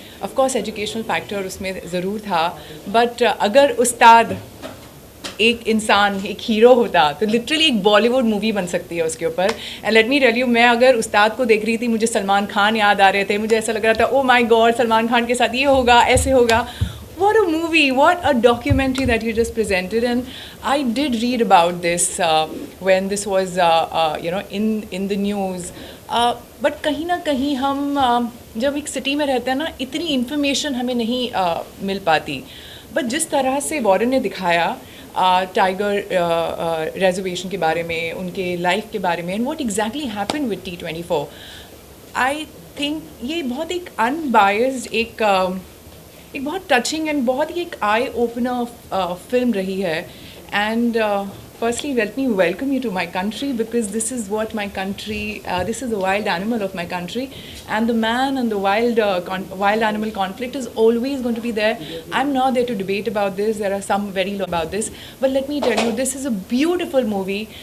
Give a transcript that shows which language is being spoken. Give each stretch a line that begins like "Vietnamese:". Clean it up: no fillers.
Hindi: Of course educational factor उसमें ज़रूर था, बट अगर उस्ताद एक इंसान, एक हीरो होता तो लिटरली एक बॉलीवुड मूवी बन सकती है उसके ऊपर.
English: and let me tell you,
Hindi: मैं अगर उस्ताद को देख रही थी, मुझे सलमान खान याद आ रहे थे, मुझे ऐसा लग रहा था
English: oh my God,
Hindi: Salman Khan के साथ ये होगा, ऐसे होगा.
English: What a movie, what a documentary that you just presented. And I did read about this when this was in the news.
Hindi: But कहीं ना कहीं हम जब एक सिटी में रहते हैं ना, इतनी इन्फॉर्मेशन हमें नहीं मिल पाती. बट जिस तरह से वॉरेन ने दिखाया टाइगर रिजर्वेशन के बारे में, उनके लाइफ के बारे में,
English: and what exactly happened with T24, I think
Hindi: ये बहुत एक अनबायस्ड, एक बहुत टचिंग एंड बहुत ही एक आई ओपनर फिल्म रही है.
English: And firstly, let me welcome you to my country, because this is what my country, this is the wild animal of my country, and the man and the wild animal conflict is always going to be there. I'm not there to debate about this. There are some very low about this, but let me tell you, this is a beautiful movie.